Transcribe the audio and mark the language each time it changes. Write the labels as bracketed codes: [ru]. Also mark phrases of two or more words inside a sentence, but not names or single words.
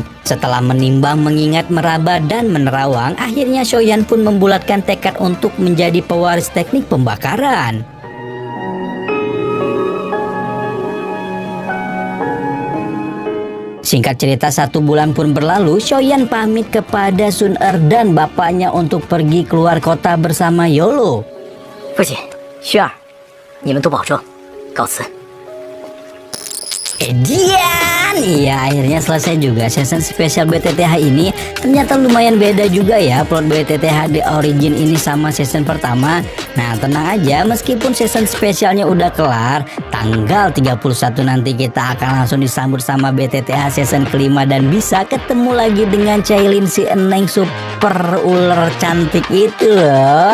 [id] Setelah menimbang, mengingat, meraba, dan menerawang, akhirnya Shoyan pun membulatkan tekad untuk menjadi pewaris teknik pembakaran. Singkat cerita, 1 bulan pun berlalu, Shoyan pamit kepada Sun Er dan bapaknya untuk pergi keluar kota bersama Yolo. [zh] 父亲、薰儿，你们都保重，告辞。 [id] Edian, iya akhirnya selesai juga season spesial BTTH ini. Ternyata lumayan beda juga ya plot BTTH The Origin ini sama season pertama. Nah tenang aja, meskipun season spesialnya udah kelar, tanggal 31 nanti kita akan langsung disambut sama BTTH season kelima dan bisa ketemu lagi dengan Cailin si Eneng super ular cantik itu loh.